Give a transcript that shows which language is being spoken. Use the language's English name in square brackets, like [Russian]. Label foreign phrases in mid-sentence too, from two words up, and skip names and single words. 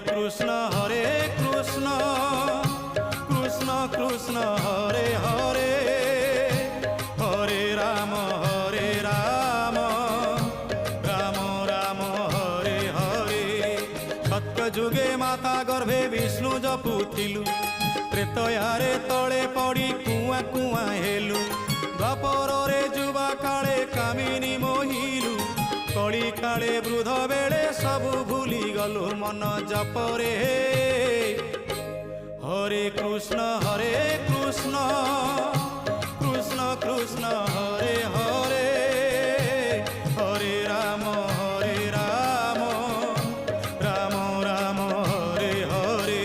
[Sanskrit] কৃষ্ণ কৃষ্ণ কৃষ্ণ হরে হরে হরে রাম রাম রাম হরে হরে। [Odia] ସତ୍ୟ ଯୁଗେ ମାତା ଗର୍ଭେ ବିଷ୍ଣୁ ଜପୁଥିଲୁ, ତ୍ରେତୟାରେ ତଳେ ପଡ଼ି କୁଆ କୁଆ ହେଲୁ, ଦ୍ୱାପରରେ ଯୁବା କାଳେ କାମିନୀ ମୋହିଲୁ, କଳି କାଳେ ବୃଦ୍ଧ ବେଳେ ସବୁ ଭୁଲି ଗଲୁ ମନ ଜପରେ। [Sanskrit] হরে কৃষ্ণ কৃষ্ণ কৃষ্ণ হরে হরে হরে রাম রাম রাম হরে হরে।